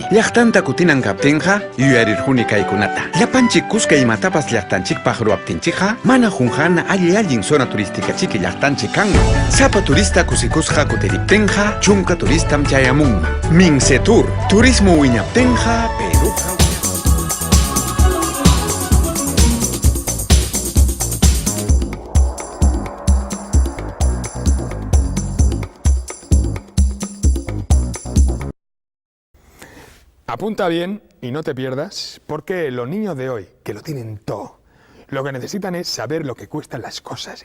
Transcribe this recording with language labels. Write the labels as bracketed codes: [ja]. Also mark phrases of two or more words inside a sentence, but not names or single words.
[qu] Llaqtanta kutinan kaptinqa yuyarirhuni kaykunata. Llapanchik kuska imatapas llaqtanchikpaq ruwaptinchikqa mana hunqana allin [es] zona turística [qu] chiki llaqtanchik kanman. Sapa turista kusikusqa kutiriptinqa chunka turistam chayamunman. Minsetur, turismo wiñaptinqa Perú. [es] Apunta bien y no te pierdas, porque los niños de hoy, que lo tienen todo, lo que necesitan es saber lo que cuestan las cosas.